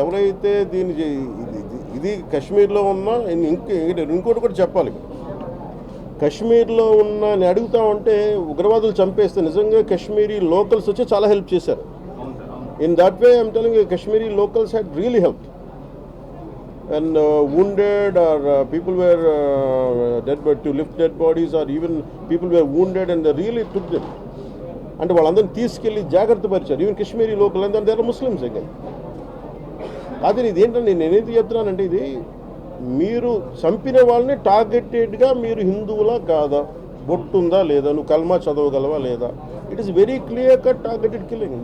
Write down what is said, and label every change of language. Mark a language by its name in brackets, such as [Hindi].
[Telugu] ఎవరైతే ఇది కాశ్మీర్లో ఉన్నా ఇంకోటి కూడా చెప్పాలి. కాశ్మీర్లో ఉన్న నేను అడుగుతామంటే ఉగ్రవాదులు చంపేస్తే నిజంగా కాశ్మీరీ లోకల్స్ వచ్చి చాలా హెల్ప్ చేశారు. [English] In that way I'm telling Kashmiri locals had really help. And wounded or people were to lift dead bodies, or even people were wounded and they really took them. [Telugu] అంటే వాళ్ళందరినీ తీసుకెళ్ళి జాగ్రత్త పరిచారు. [English] Even Kashmiri local and there are Muslims again. [Telugu] అదే ఇది ఏంటంటే నేనేది చెప్తున్నానంటే, ఇది మీరు చంపిన వాళ్ళని టార్గెటెడ్గా మీరు హిందువులా కాదా, బొట్టుందా లేదా, నువ్వు కల్మా చదవగలవా లేదా, [English] It is very clear cut targeted killing.